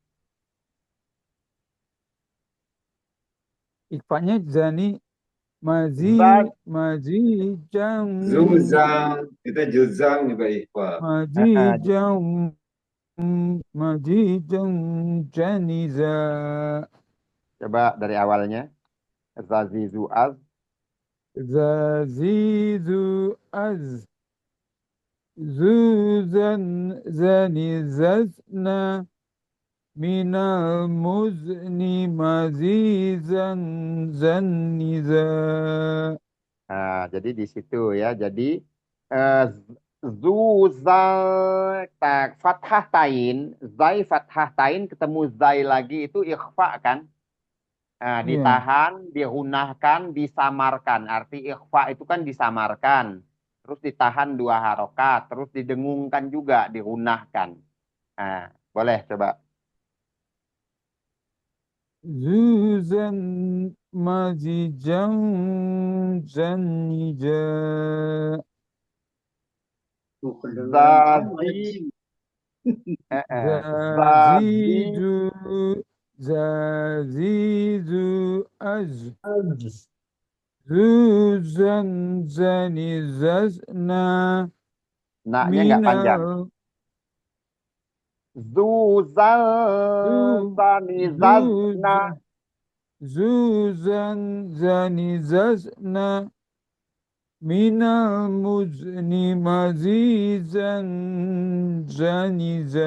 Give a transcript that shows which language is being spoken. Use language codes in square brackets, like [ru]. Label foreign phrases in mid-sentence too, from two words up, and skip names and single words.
[id] Ikhfanya zani jam Zuzan. Kita juzang juga ikhfa. jam janiza. Coba dari awalnya. Zazizu az. Zazizu az. Zuzan zani zazna minal muzni mazizan zaniza. Nah, jadi di situ ya. Jadi zuzal fathah tain, zai fathah tain ketemu zai lagi itu ikhfa kan? Nah, ditahan, dihunahkan, disamarkan. Arti ikhfa itu kan disamarkan. Terus ditahan 2 harokat. Terus didengungkan juga, dihunahkan. Nah, boleh coba. Zuzan mazijan zanija. Zazizu az. Zuzan zani zazna Naknya nggak panjang. Zuzan zani zazna. Zuzan zani zazna minal muzni mazizan zaniza.